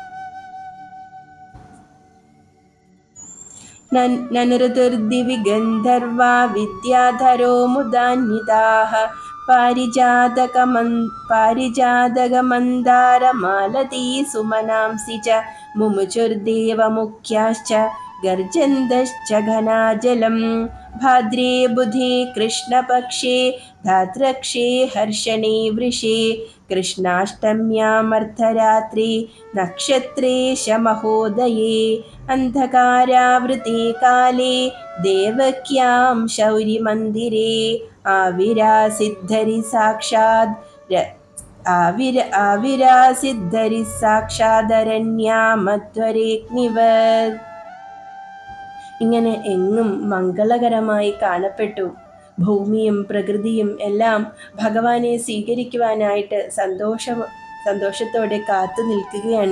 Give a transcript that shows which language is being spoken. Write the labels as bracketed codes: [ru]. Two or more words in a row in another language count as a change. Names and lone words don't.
[sa] നനുരുതിർദിവി ഗന്ധർവാ വിദ്യാധരോ മുദാന്വിതാഃ പാരിജാതകമന്ദാരമാലതീ സുമനാംസി ച മുമുചുർദേവമുഖ്യാശ്ച ഗർജന്തശ്ച ഘനാജലം ഭാദ്രേ ബുധേ കൃഷ്ണപക്ഷേ धात्रक्षे हर्षणे वृषे कृष्णाष्टम्यामर्धरात्रे नक्षत्रे शमहोदये अन्धकारावृते काले देवक्यां शौरिमन्दिरे आविरासिद्धरि साक्षात् आविरासिद्धरि സാക്ഷാദരണ്യാമധ്വരേഗ്നിവത്. [ml] ഇങ്ങനെ എങ്ങും മംഗളകരമായി കാണപ്പെട്ടു. ഭൂമിയും പ്രകൃതിയും എല്ലാം ഭഗവാനെ സ്വീകരിക്കുവാനായിട്ട് സന്തോഷത്തോടെ കാത്തു നിൽക്കുകയാണ്.